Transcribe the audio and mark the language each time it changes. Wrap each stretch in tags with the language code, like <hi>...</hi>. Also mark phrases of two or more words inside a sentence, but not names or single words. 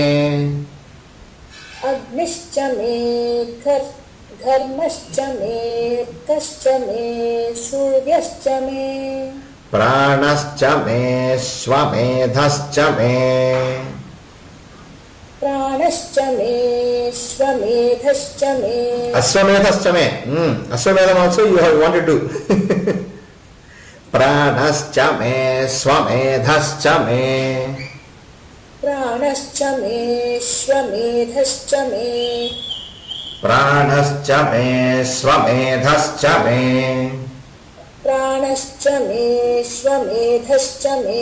<sa>Agnischa me, Dharmascha me, Kascha me, Suryascha me. Pranascha me, Swamedhascha me. Pranascha me, Swamedhascha me. Aswamedhascha me.</sa> <en>Aswamedham also you have wanted to.</en> <sa>Pranascha me, Swamedhascha me. Pranascha me, Swamedhascha me. Pranascha me, Swamedhascha me. Pranascha me, Swamedhascha me.</sa>